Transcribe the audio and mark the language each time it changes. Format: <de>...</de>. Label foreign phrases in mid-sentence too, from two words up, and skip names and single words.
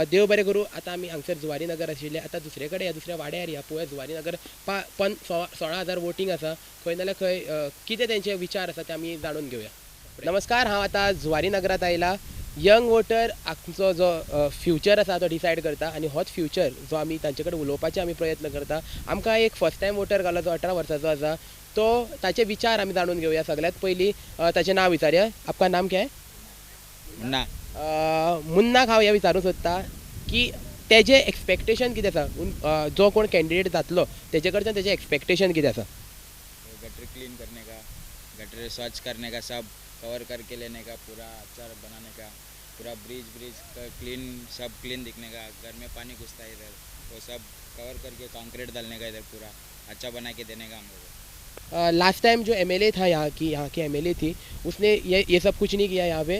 <kok>देव बरें करूं आतां आमी हांगसर जुवारी नगर आशिल्ले आतां दुसरे कडेन दुसऱ्या वाड्यार या पळय जुवारी नगर 16,000 वोटींग आसा खंय नाल्यार खंय कितें तेंचे विचार आसा ते आमी जाणून घेवया नमस्कार हांव आतां जुवारी नगरांत आयला</kok> <en>young voter</en> <kok>आमचो जो फ्युचर आसा तो डिसायड करता आनी होच फ्युचर जो आमी तांचे कडेन उलोवपाचे आमी प्रयत्न करता आमकां एक</kok> <en>first time voter</en> <kok>घालो जो 18 वर्साचो आसा तो ताचे विचार आमी जाणून घेवया सगळ्यात पयलीं ताचें नांव विचारया</kok> <hi>आपका नाम क्या है</hi> <kok>मुन्ना मुन्नाक हांव हें विचारूंक सोदता की तेजे एक्सपेक्टेशन कितें आसा जो कोण कॅन्डिडेट जातलो तेजे कडच्यान तेजें एक्सपेक्टेशन कितें आसा</kok> <hi>गटर क्लीन करने का गटर स्वच्छ करने का सब कवर करके लेने का पूरा अच्छा बनाने का पूरा</hi> <en>bridge clean</en> <hi>सब क्लीन दिखने का घर में पानी घुसता है इधर वो सब कवर करके कंक्रीट डालने का इधर पूरा अच्छा बना के देने का हम लोग</hi> <en>last time</en> <hi>जो MLA था यहाँ की MLA थी उसने ये सब कुछ नहीं किया यहाँ पे</hi>